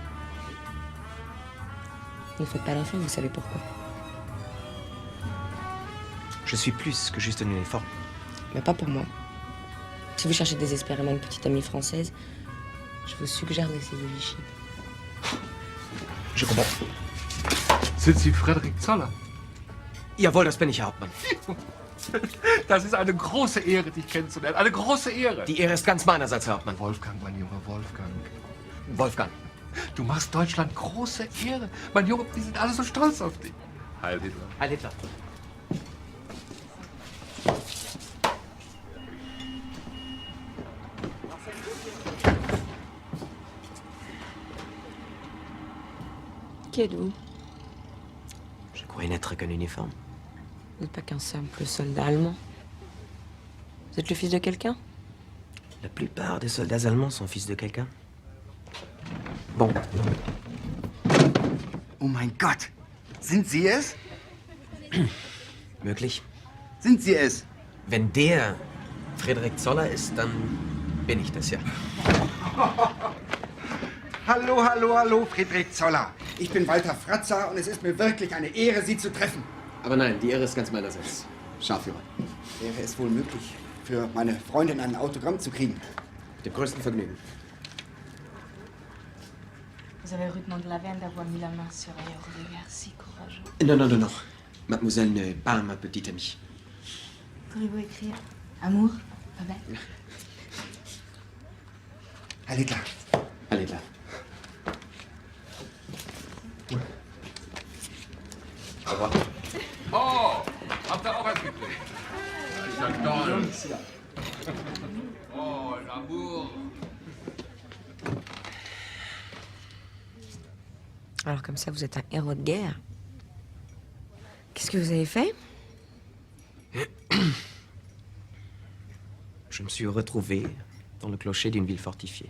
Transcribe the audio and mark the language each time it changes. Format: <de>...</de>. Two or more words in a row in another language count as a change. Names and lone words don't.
<fr>Ne faites pas l'enfant, vous savez pourquoi. Je suis plus que juste un uniforme. Mais pas pour moi. Si vous cherchez désespérément une petite amie française, je vous suggère d'essayer Vichy. Je comprends.</fr> <de>Sind Sie Frederik Zoller? Jawohl, das bin ich, Herr Hauptmann. Das ist eine große Ehre, dich kennenzulernen. Eine große Ehre. Die Ehre ist ganz meinerseits, Herr Hauptmann. Wolfgang, mein Junge, Wolfgang. Wolfgang. Du machst Deutschland große Ehre. Mein Junge, die sind alle so stolz auf dich. Heil Hitler. Heil Hitler.</de> <fr>Qui êtes-vous? Je croyais n'être qu'un uniforme. Vous n'êtes pas qu'un simple soldat allemand. Vous êtes le fils de quelqu'un? La plupart des soldats allemands sont fils de quelqu'un. Bon.</fr> <de>Oh mein Gott! Sind Sie es? Möglich. Sind Sie es? Wenn der Frederik Zoller ist, dann bin ich das ja. Hallo, hallo, hallo, Friedrich Zoller. Ich bin Walter Fratzer und es ist mir wirklich eine Ehre, Sie zu treffen. Aber nein, die Ehre ist ganz meinerseits. Scharführer. Wäre es wohl möglich, für meine Freundin ein Autogramm zu kriegen? Mit dem größten Vergnügen.</de> <fr>Vous avez rudement de la veine d'avoir mis la main sur un héros de guerre si courageux. Non, non, non, non. Mademoiselle n'est pas ma petite amie. Pourriez-vous écrire amour, pas bête?</fr> <de>Herr Littler.</de> <fr>Allez, là. Au revoir.</fr> <de>Oh, habt ihr auch was gekriegt? Das ist ja toll.</de> <fr>Oh, l'amour. Alors comme ça, vous êtes un héros de guerre. Qu'est-ce que vous avez fait? Je me suis retrouvé dans le clocher d'une ville fortifiée.</fr>